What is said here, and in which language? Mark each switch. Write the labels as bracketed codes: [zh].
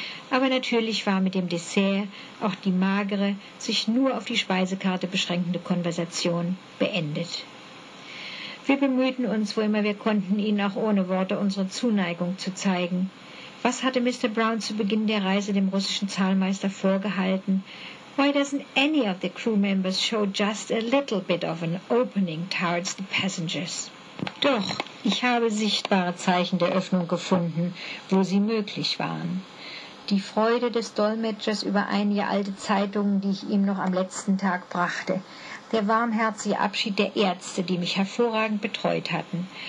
[de] Aber natürlich war mit dem Dessert auch die magere, sich nur auf die Speisekarte beschränkende Konversation beendet. Wir bemühten uns, wo immer wir konnten, ihnen auch ohne Worte unsere Zuneigung zu zeigen. Was hatte Mr. Brown zu Beginn der Reise dem russischen Zahlmeister vorgehalten? [en] Why doesn't any of the crew members show just a little bit of an opening towards the passengers? [de] Doch, ich habe sichtbare Zeichen der Öffnung gefunden, wo sie möglich waren. Die Freude des Dolmetschers über einige alte Zeitungen, die ich ihm noch am letzten Tag brachte. Der warmherzige Abschied der Ärzte, die mich hervorragend betreut hatten.